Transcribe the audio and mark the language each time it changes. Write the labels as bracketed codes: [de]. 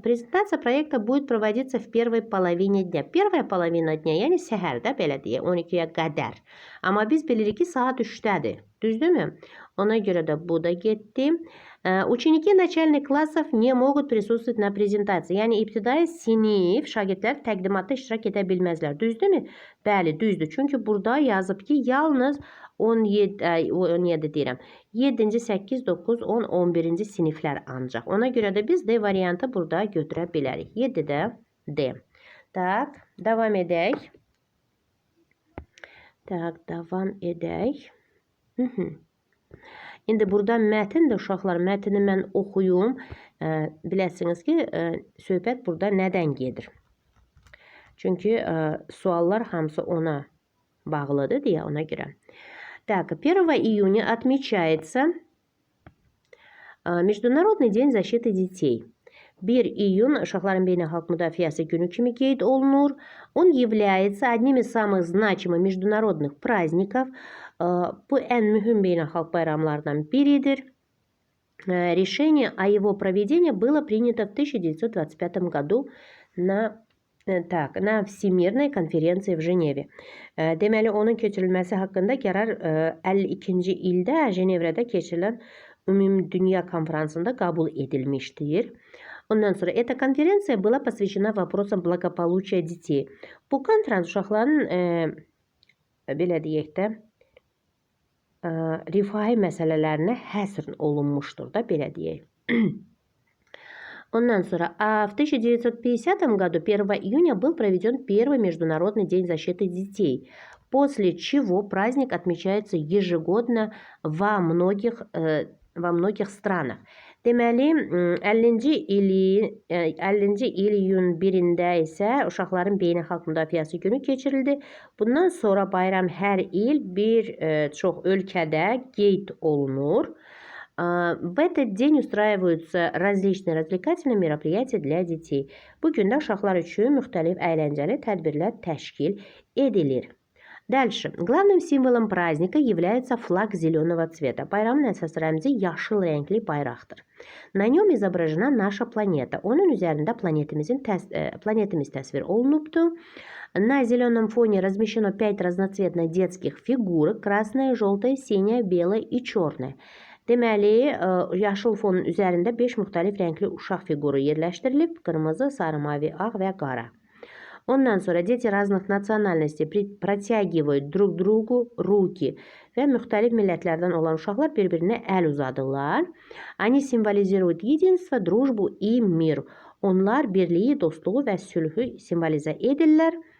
[ru] Презентация проекта будет проводиться в первой половине дня. Первая половина dня, [az] yəni səhərdə belə deyə 12-yə qədər. Amma biz bilirik ki, saat 3-dədir. Düzdürmü? Ona göre de bu da getdi. [ru] Ученики начальных классов не могут присутствовать на презентации. [az] Yəni ibtidai sinif şagirdlər təqdimatda iştirak edə bilməzlər. Düzdürmü? Bəli, düzdür. Çünki burada yazıb ki, yalnız 17 deyirəm. 7-ci, 8, 9, 10, 11-ci siniflər ancaq. Ona görə də biz D variantı burada götürə bilərik. 7-də D. Tak, davam edək. Tak, davam edək. İndi burada mətndir uşaqlar. Mətni mən oxuyum. Biləsiniz ki, söhbət burada nədən gedir? Çünki suallar hamısı ona bağlıdır deyə ona görə. [ru] Так, 1 июня отмечается Международный день защиты детей. [az] 1 iyun uşaqların beynəlxalq müdafiəsi günü kimi qeyd olunur. [ru] Он является одним из самых значимых международных праздников. [az] Bu ən mühüm beynəlxalq bayramlardan biridir. [ru] Решение о его проведении было принято в 1925 году на Всемирной konferensiya в Женеве. [az] Deməli, onun keçirilməsi haqqında qərar 52-ci ildə Cenevrədə keçirilən Ümumdünya konferansında qəbul edilmişdir. Ondan sonra [ru] эта конференция была посвящена вопросам благополучия детей. [az] Bu konferans uşaqların belə deyək də rifahi məsələlərinə həsr olunmuşdur da belə deyək. Ondan sonra, [ru] в 1950 году, 1 июня, был проведен первый Международный день защиты детей, после чего праздник отмечается ежегодно во многих странах. [az] Deməli, 50-ci iyun 1-də isə uşaqların beynəlxalq müdafiəsi günü keçirildi. Bundan sonra bayram hər il bir çox ölkədə qeyd olunur. [ru] В этот день устраиваются различные развлекательные мероприятия для детей. [az] Bu gün də uşaqlar üçün müxtəlif əyləncəli tədbirlər təşkil edilir. [ru] Дальше. Главным символом праздника является флаг зеленого цвета. [az] Bayramın əsas rəmzi yaşıl rəngli bayraqdır. [ru] На нем изображена наша планета. [az] Onun üzərində planetimiz təsvir olunubdur. [ru] На зеленом фоне размещено 5 разноцветных детских фигурок. Красная, желтая, синяя, белая и черная. [az] Deməli, yaşıl fonun üzərində 5 müxtəlif rəngli uşaq fiquru yerləşdirilib. Qırmızı, sarı, mavi, ağ və qara. Ondan sonra [ru] дети разных национальностей протягивают друг другу руки. [az] Və müxtəlif millətlərdən olan uşaqlar bir-birinə əl uzadırlar. [ru] Они символизируют единство, дружбу и мир. [az] Onlar birliyi, dostluğu və sülhü simvolizə edirlər.